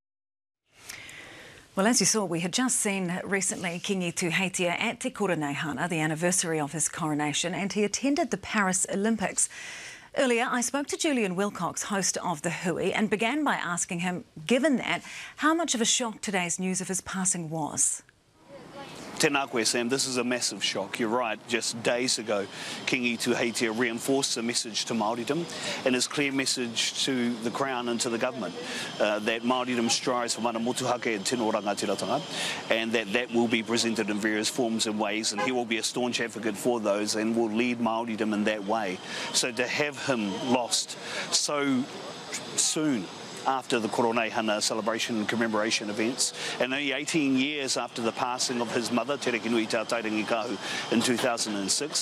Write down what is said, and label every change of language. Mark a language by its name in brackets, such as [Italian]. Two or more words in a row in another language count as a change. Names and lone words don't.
[English] Well, as you saw, we had just seen recently Kiingi Tūheitia at Te Koroneihana, the anniversary of his coronation, and he attended the Paris Olympics. Earlier, I spoke to Julian Wilcox, host of The Hui, and began by asking him, given that, how much of a shock today's news of his passing was. [Māori] Tēnā koe, Sam, [English] this is a massive shock. You're right, just days ago, Kiingi Tūheitia reinforced the message to Māoridom and his clear message to the Crown and to the government that Māoridom strives for [Māori] mana motuhake [English] and [Māori] tino rangatiratanga, [English] and that will be presented in various forms and ways, and he will be a staunch advocate for those and will lead Māoridom in that way. So to have him lost so soon after the Koroneihana celebration and commemoration events, and only 18 years after the passing of his mother, Te Reki Nui Tā Tairangi Kahu, in 2006.